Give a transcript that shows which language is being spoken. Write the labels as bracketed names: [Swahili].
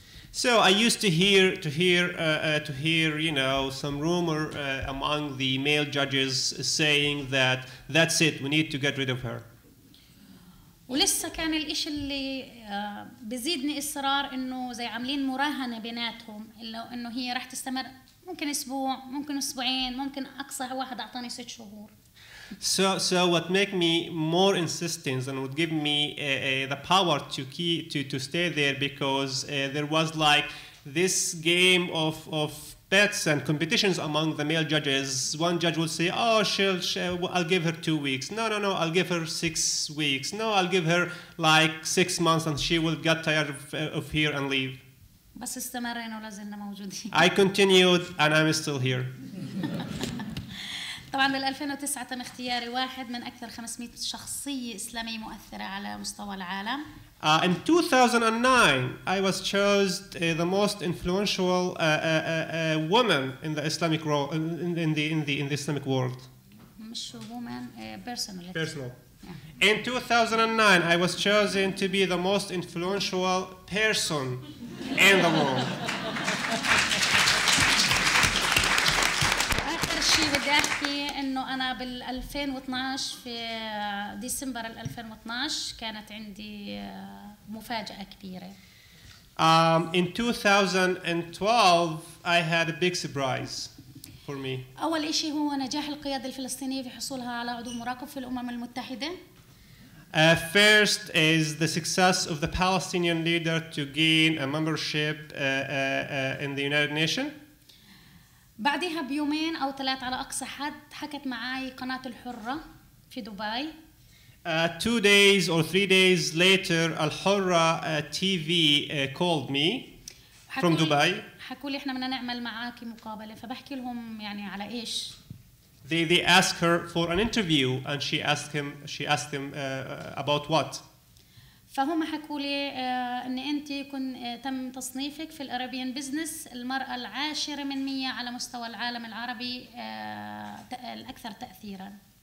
[English] So I used to hear, you know, some rumor among the male judges saying that that's it, we need to get rid of her. [Arabic] ولسه كان الإشي اللي بزيدني إصرار إنه زي عاملين مراهنة بيناتهم إنه هي راح تستمر ممكن أسبوع ممكن أسبوعين ممكن أقصى واحد أعطاني 6 شهور. [English] So what make me more insistent and would give me the power to stay there, because there was like this game of bets and competitions among the male judges. One judge would say, oh, I'll give her 2 weeks. No, I'll give her 6 weeks. No, I'll give her like 6 months and she will get tired of here and leave. [Arabic] بس استمرنا ولا زلنا موجودين. [English] I continued and I'm still here. [Arabic] طبعا بال 2009 تم اختياري واحد من أكثر 500 شخصية إسلامية مؤثرة على مستوى العالم. [English] In 2009, I was chosen the most influential woman in the Islamic world, in the Islamic world. [Arabic] مش [English] woman, personal. Personal. Yeah. In 2009, I was chosen to be the most influential person in the world. [Arabic] شيء بدي احكي انه انا بال 2012 في ديسمبر 2012 كانت عندي مفاجأة كبيرة. [English] In 2012 I had a big surprise for me. [Arabic] أول شيء هو نجاح القيادة الفلسطينية في حصولها على عضو مراقب في الأمم المتحدة. [English] First is the success of the Palestinian leader to gain a membership in the United Nations. [Arabic] بعدها بيومين أو 3 على أقصى حد حكت معي قناة الحرة في دبي. [English] 2 days or 3 days later, Al Hurra TV called me from Dubai. [Arabic] حكوا لي إحنا بدنا نعمل معاكي مقابلة، فبحكي لهم يعني على إيش. [English] They asked her for an interview and she asked them about what. [Arabic] فهم حكوا لي ان انت تم تصنيفك في الارابيان بزنس المرأة العاشرة من 100 على مستوى العالم العربي الاكثر تأثيرا.